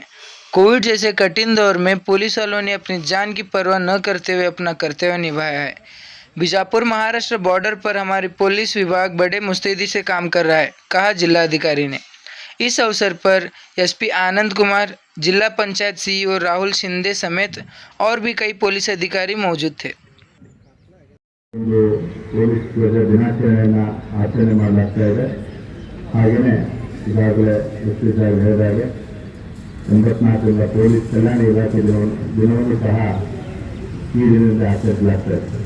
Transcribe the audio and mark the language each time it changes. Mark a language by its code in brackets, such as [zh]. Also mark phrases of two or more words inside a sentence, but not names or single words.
[hi] कोविड जैसे कठिन दौर में पुलिस वालों ने अपनी जान की परवाह न करते हुए अपना कर्तव्य निभाया है। बीजापुर महाराष्ट्र बॉर्डर पर हमारी पुलिस विभाग बड़े मुस्तैदी से काम कर रहा है, कहा जिलाधिकारी ने। इस अवसर पर एसपी आनंद कुमार, जिला पंचायत सीईओ राहुल शिंदे समेत और भी कई पुलिस अधिकारी मौजूद थे। [kn] ಪೊಲೀಸ್ ಧ್ವಜ ದಿನಾಚರಣೆಯನ್ನು ಆಚರಣೆ ಮಾಡಲಾಗ್ತಾ ಇದೆ. ಹಾಗೆಯೇ ಈಗಾಗಲೇ ಎಸ್ಪಿ ಸಾಹೇಬ್ ಹೇಳಿದಾಗೆ 84ರಿಂದ ಪೊಲೀಸ್ ಕಲ್ಯಾಣ ಇಲಾಖೆ ದಿನವನ್ನು ಸಹ ಈ ದಿನದಿಂದ ಆಚರಿಸಲಾಗ್ತಾ ಇದೆ.